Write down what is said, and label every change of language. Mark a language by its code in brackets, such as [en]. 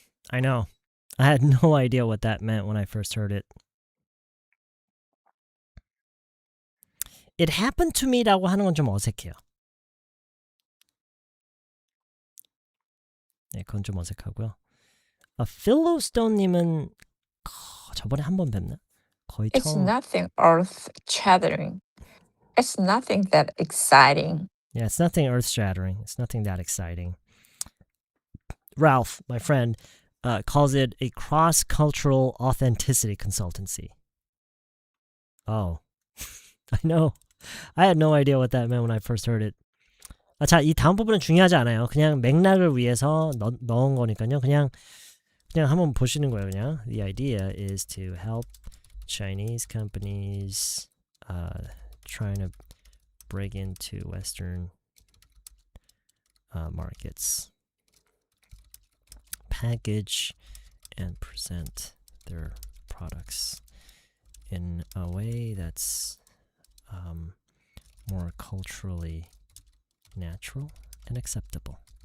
[en] I know. I had no idea what that meant when I first heard it. It happened to me [ko] 라고 하는 건 좀 어색해요. 네, 그건 좀 어색하고요. 필로스톤님은 저번에 한 번 뵙나? 거의 [en] It's [ko] 처음. [en] nothing earth-shattering. It's nothing that exciting. Yeah, it's nothing earth-shattering. It's nothing that exciting. Ralph, my friend, calls it a cross-cultural authenticity consultancy. Oh, I know. I had no idea what that meant when I first heard it. [ko] 자, 이 다음 부분은 중요하지 않아요. 그냥 맥락을 위해서 넣은 거니까요. 그냥 한번 보시는 거예요. [en] 그냥 The idea is to help Chinese companies trying to break into Western markets, package and present their products in a way that's more culturally natural and acceptable.